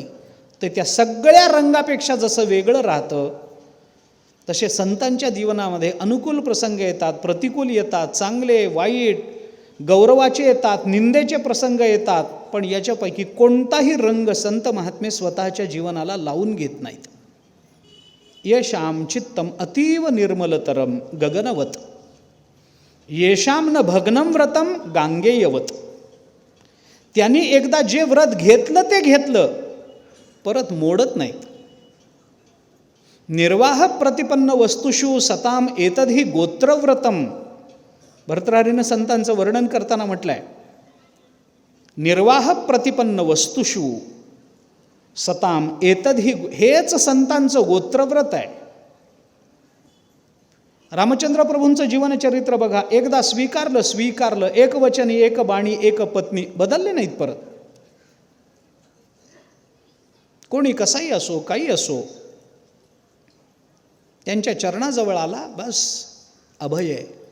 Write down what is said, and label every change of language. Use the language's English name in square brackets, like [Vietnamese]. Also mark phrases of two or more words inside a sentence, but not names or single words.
[Marathi] तर त्या सगळ्या रंगापेक्षा जसं वेगळं राहतं तसे संतांच्या जीवनामध्ये अनुकूल प्रसंग येतात, प्रतिकूल येतात, चांगले वाईट गौरवाचे येतात, निंदेचे प्रसंग येतात. पण याच्यापैकी कोणताही रंग संत महात्मे स्वतःच्या जीवनाला लावून घेत नाहीत. [Sanskrit] येशाम चित्तम अतीव निर्मलतरम गगनवत येशाम न भग्नं व्रतम गांगेयवत. [Marathi] त्यांनी एकदा जे व्रत घेतलं ते घेतलं, परत मोडत नाहीत. [Sanskrit] निर्वाह प्रतिपन्न वस्तुषु सताम एतद्हि गोत्रव्रतम. [Marathi] भर्तृहरीनं संतांचं वर्णन करताना म्हटलंय [Sanskrit] निर्वाह प्रतिपन्न वस्तुषु सताम एतद्हि. [Marathi] हेच संतांचं गोत्रव्रत आहे. रामचंद्र प्रभूंचं जीवनचरित्र बघा. एकदा स्वीकारलं, एक वचनी, एक बाणी, एक पत्नी, बदलले नाहीत परत. कोणी कसाही असो, काही असो, त्यांच्या चरणाजवळ आला बस अभय आहे.